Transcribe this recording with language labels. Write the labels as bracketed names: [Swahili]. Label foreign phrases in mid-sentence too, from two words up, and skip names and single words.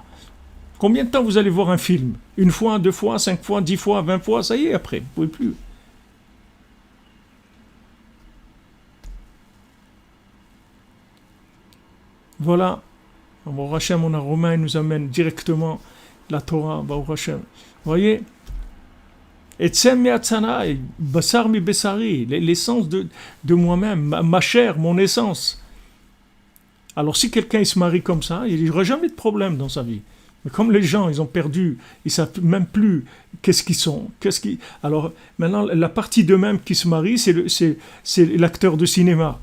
[French] Combien de temps vous allez voir un film? Une fois, 2 fois, 5 fois, 10 fois, 20 fois, ça y est, après, vous ne pouvez plus. Voilà. [Hebrew] ברוך השם, [French] on a Romain, il nous amène directement la Torah, [Hebrew] ברוך השם. [French] Vous voyez? [Hebrew] עצם מעצמי בשר מבשרי, [French] l'essence de moi-même, ma chair, mon essence. Alors si quelqu'un il se marie comme ça, il n'y aura jamais de problème dans sa vie. Mais comme les gens, ils ont perdu, ils ne savent même plus qu'est-ce qu'ils sont. Alors maintenant, la partie d'eux-mêmes qui se marie, c'est l'acteur de cinéma.